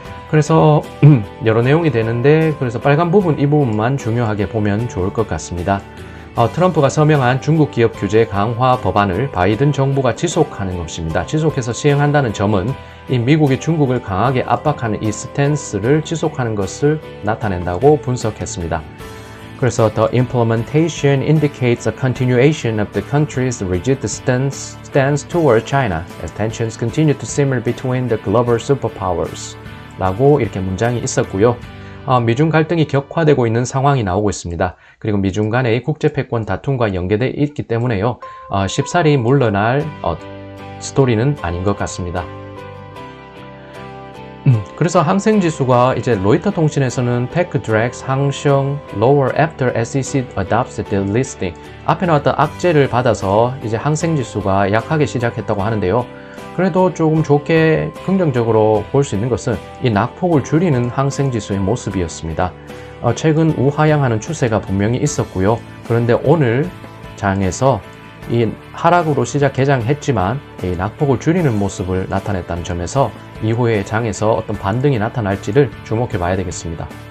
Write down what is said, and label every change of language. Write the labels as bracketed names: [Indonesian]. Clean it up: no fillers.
[Korean] 그래서 여러 내용이 되는데, 그래서 빨간 부분 이 부분만 중요하게 보면 좋을 것 같습니다. 트럼프가 서명한 중국 기업 규제 강화 법안을 바이든 정부가 지속하는 것입니다. 지속해서 시행한다는 점은 이 미국이 중국을 강하게 압박하는 이 스탠스를 지속하는 것을 나타낸다고 분석했습니다. 그래서 [English] the implementation indicates a continuation of the country's rigid stance toward China as tensions continue to simmer between the global superpowers. [Korean] 라고 이렇게 문장이 있었고요. 미중 갈등이 격화되고 있는 상황이 나오고 있습니다. 그리고 미중 간의 국제 패권 다툼과 연계되어 있기 때문에요. 쉽사리 물러날 스토리는 아닌 것 같습니다. 그래서 항생지수가 이제 로이터 통신에서는 [English] tech drags [Korean] 상승 [English] lower after SEC adopts the listing. [Korean] 앞에 나왔던 악재를 받아서 이제 항생지수가 약하게 시작했다고 하는데요. 그래도 조금 좋게 긍정적으로 볼 수 있는 것은 이 낙폭을 줄이는 항생지수의 모습이었습니다. 최근 우하향하는 추세가 분명히 있었고요. 그런데 오늘 장에서 이 하락으로 개장했지만 이 낙폭을 줄이는 모습을 나타냈다는 점에서 이후에 장에서 어떤 반등이 나타날지를 주목해 봐야 되겠습니다.